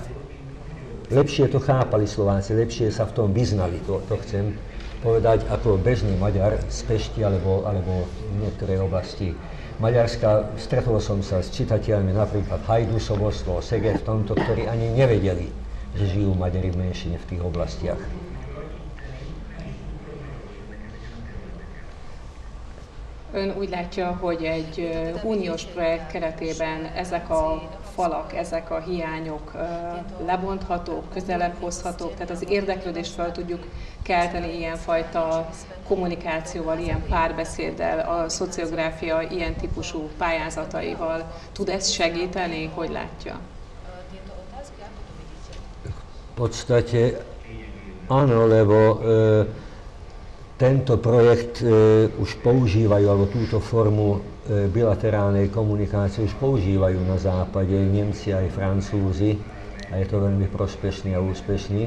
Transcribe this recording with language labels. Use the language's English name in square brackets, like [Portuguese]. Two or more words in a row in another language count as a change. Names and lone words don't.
[Slovak] Lepšie to chápali Slováci, lepšie sa v tom vyznali, to chcem povedať ako bežný Maďar z Pešti alebo v niektorej oblasti Maďarska. Stretol som sa s čitateľmi napríklad Hajdusovo, Szeged, v tomto, ktorí ani nevedeli, že žijú Maďari v menšine v tých oblastiach. [Hungarian] Ön úgy látja, hogy egy uniós projekt keretében ezek a falak, ezek a hiányok lebonthatók, közelebb hozhatók, tehát az érdeklődést fel tudjuk kelteni ilyenfajta kommunikációval, ilyen párbeszéddel, a szociográfia ilyen típusú pályázataival. Tud ez segíteni? Hogy látja? [Slovak] V podstate áno, lebo Tento projekt už používajú, alebo túto formu bilaterálnej komunikácie už používajú na západe Nemci aj Francúzi a je to veľmi prospešný a úspešný.